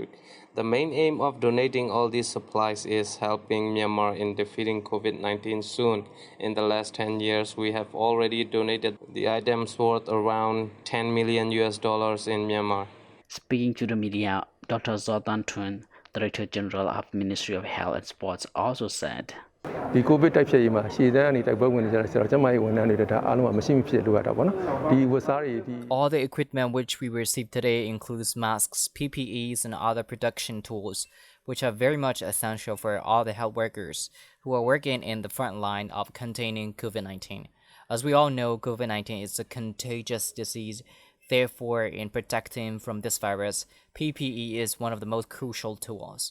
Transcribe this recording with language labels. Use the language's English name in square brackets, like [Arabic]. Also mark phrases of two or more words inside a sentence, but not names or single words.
[English] The main aim of donating all these supplies is helping Myanmar in defeating COVID-19 soon. In the last 10 years, we have already donated the items worth around $10 million in Myanmar. Speaking to the media, Dr. Zhou Tun, Director General of Ministry of Health and Sports, also said, [Burmese] ဒီကိုဗစ်တိုက်ဖျက်ရေးမှာရှေ့တန်းကနေတိုက်ပွဲဝင်နေကြတဲ့ဆရာတော်ကျန်းမာရေးဝန်ထမ်းတွေဒါအားလုံးကမရှိမဖြစ်လိုအပ်တာပေါ့နော်ဒီဝတ်စားတွေဒီ [English] All the equipment which we received today includes masks, PPEs, and other production tools, which are very much essential for all the health workers who are working in the front line of containing COVID-19. As we all know, COVID-19 is a contagious disease Therefore, in protecting from this virus, PPE is one of the most crucial tools.